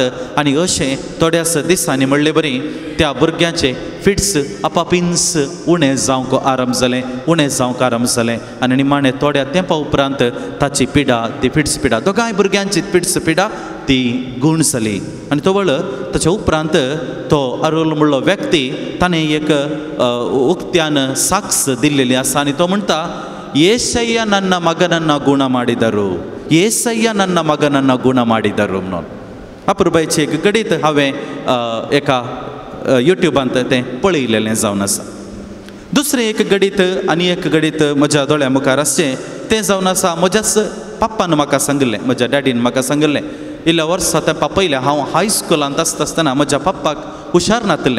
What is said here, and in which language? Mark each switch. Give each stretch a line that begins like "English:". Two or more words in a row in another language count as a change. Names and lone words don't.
Konkani: आनी अशें थोड्याच दिसांनी म्हणलें बरी त्या भुरग्याचे फिट्स आपापिन्स उणें जावंक आरंभ जालें आनी निमाणें थोड्या तेंपा उपरांत ताची पिडा, ती फिट्स पिडा, दोगांय भुरग्यांची फिट्स पिडा ती गूण जाली. आनी तो वेळ ताच्या उपरांत तो अरुल म्हणलो व्यक्ती ताणें एक उक्त्यान साक्ष दिल्लेली आसा आनी तो म्हणटा,
Kannada: ಯೇಸಯ್ಯ ನನ್ನ ಮಗನನ್ನ ಗುಣ ಮಾಡಿದರು, ಯೇಸಯ್ಯ ನನ್ನ ಮಗನನ್ನ ಗುಣ ಮಾಡಿದರು
Konkani: म्हणून. अपुरबायचें एक गणित हांवें एका युट्यूबांत तें पळयलेलें जावन आसा. दुसरें एक गणित आनी एक गणित म्हज्या दोळ्या मुखार आसचें तें जावन आसा, म्हज्याच पप्पान म्हाका सांगलें, म्हज्या डॅडीन म्हाका सांगलें. इल्ल्या वर्सां तेंपा पयलें हांव हायस्कुलांत आसता आसतना म्हज्या पप्पाक हुशार नासलें.